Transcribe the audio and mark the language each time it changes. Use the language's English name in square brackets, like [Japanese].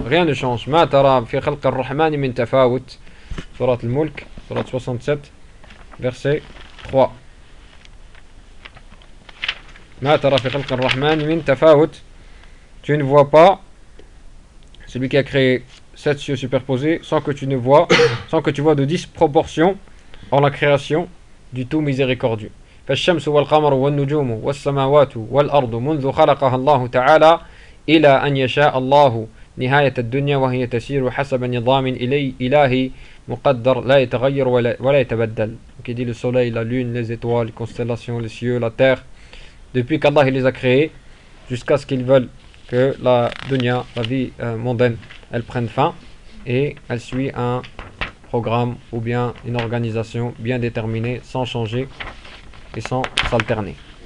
[French] Rien ne change. [Arabic] ما ترى في خلق الرحمن من تفاوت. سورة الملك سورة 67 verset 3. ما ترى في خلق الرحمن من تفاوت. [French] Tu ne vois pas celui qui a créé sept cieux superposés sans que tu vois de disproportion en la création du tout miséricordieux. [Arabic] فالشمس والقمر والنجوم والسماوات والأرض منذ خلقها الله تعالى إلى أن يشاء الله نهاية الدنيا وهي تسير حسب نظام إلهي مقدر لا يتغير ولا يتبدل. [French] Donc il dit le soleil, la lune, les étoiles, les constellations, les cieux, la terre. Depuis qu'Allah les a créés, jusqu'à ce qu'ils veulent que la dunya, la vie mondaine, elle prenne fin et elle suit un programme ou bien une organisation bien déterminée, sans changer et sans s'alterner.